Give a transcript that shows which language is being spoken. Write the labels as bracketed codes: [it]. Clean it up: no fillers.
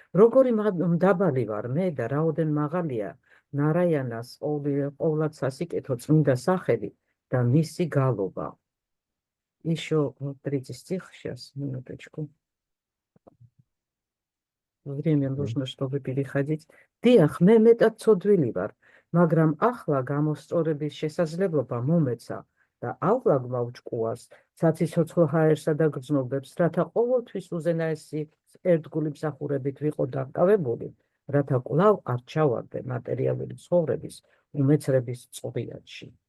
[ka] როგორი მდაბალი ვარ მე და რაოდენ მაღალია ნარაიანას ყოვლად სასიკეთო წმინდა სახელი და მისი გალობა. [ru] Еще 30 стих, сейчас, минуточку. Время нужно, чтобы переходить. [ka] Დიახ, მე მეტად ცოდვილი ვარ, მაგრამ ახლა გამოსწორების შესაძლებლობა მომეცა და ავლაგმა უჭკუას, საციცოცხლო ჰაერსა და გრძნობებს, რათა ყოველთვის უზენაესი ერთგული მსახურებით ვიყო დაკავებული, რათა კვლავ არ ჩავარდე მატერიალური ცხოვრების უმეცრების წყვილში.